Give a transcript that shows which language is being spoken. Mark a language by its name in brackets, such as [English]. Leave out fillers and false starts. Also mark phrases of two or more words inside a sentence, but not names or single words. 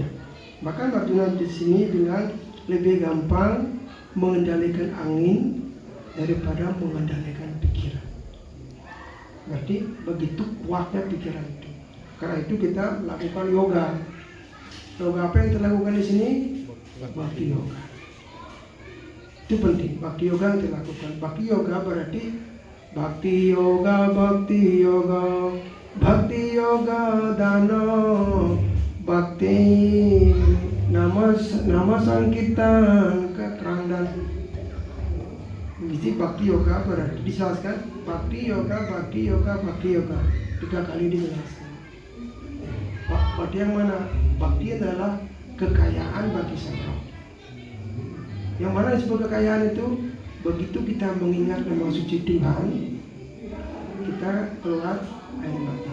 [Indonesian] Bahkan Arjuna di sini bilang lebih gampang mengendalikan angin daripada mengendalikan pikiran. Berarti begitu kuatnya pikiran itu. Karena itu kita lakukan yoga. Yoga apa yang kita lakukan di sini? Bhakti yoga. Itu penting. Bhakti yoga yang kita lakukan. Bhakti yoga berarti bhakti yoga, bhakti yoga, bhakti yoga dana, bhakti nama sangkitan keterang dan Jadi bhakti yoga berarti dijelaskan bhakti yoga, bhakti yoga, bhakti yoga 3 kali dijelaskan. Bhakti yang mana? Bhakti adalah kekayaan bagi sang roh. Yang mana disebut kekayaan itu? Begitu kita mengingat nama suci Tuhan, kita keluar air mata.